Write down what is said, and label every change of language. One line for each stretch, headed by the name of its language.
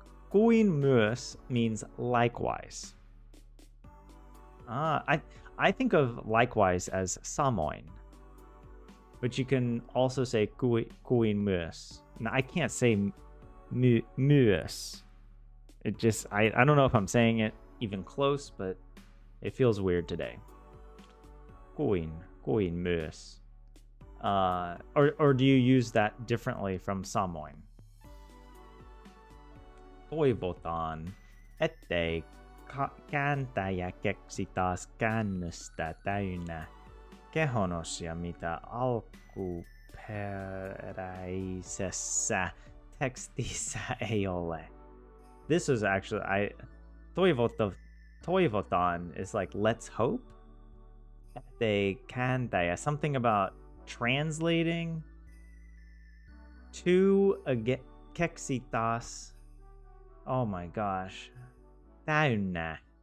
Finnish: Kuin myös
English: means likewise. I think of likewise as samoin. But you can also say
Finnish: kuin myös.
English: Now, I can't say myös. It just, I don't know if I'm saying it even close, but it feels weird today.
Finnish: Kuin myös.
English: Or do you use that differently from samoin?
Finnish: Toivotaan, ettei kääntäjä keksi taas käännöstä täynnä kehonosia, mitä alkuperäisessä tekstissä ei ole.
English: This was actually, toivotaan is like let's hope.
Finnish: Ettei kääntäjä,
English: something about translating to
Finnish: keksi taas.
English: Oh my gosh. Täynnä.